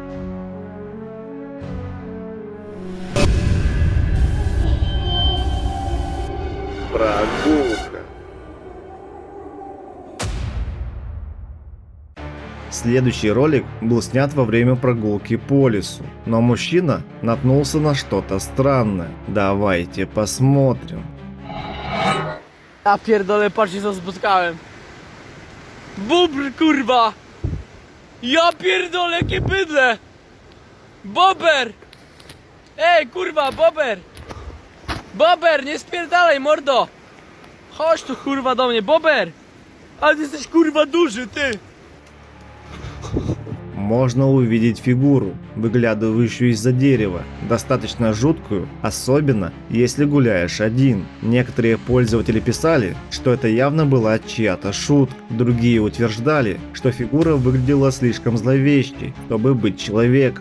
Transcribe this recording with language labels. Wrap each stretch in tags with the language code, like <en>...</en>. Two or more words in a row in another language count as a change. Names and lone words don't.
<ru>Прогулка. Следующий ролик был снят во время прогулки по лесу, но мужчина наткнулся на что-то странное. Давайте посмотрим.</ru> <pl>Ja pierdolę, patrzcie co spotkałem. Bóbr, kurwa! Ja pierdolę, jakie bydle! Bober! Ej, kurwa, bober! Bober, nie spierdalaj, mordo! Chodź tu, kurwa, do mnie, bober! Ale ty jesteś, kurwa, duży, ty!</pl> <ru>Можно увидеть фигуру, выглядывающую из-за дерева, достаточно жуткую, особенно если гуляешь один. Некоторые пользователи писали, что это явно была чья-то шутка. Другие утверждали, что фигура выглядела слишком зловещей, чтобы быть человеком.</ru>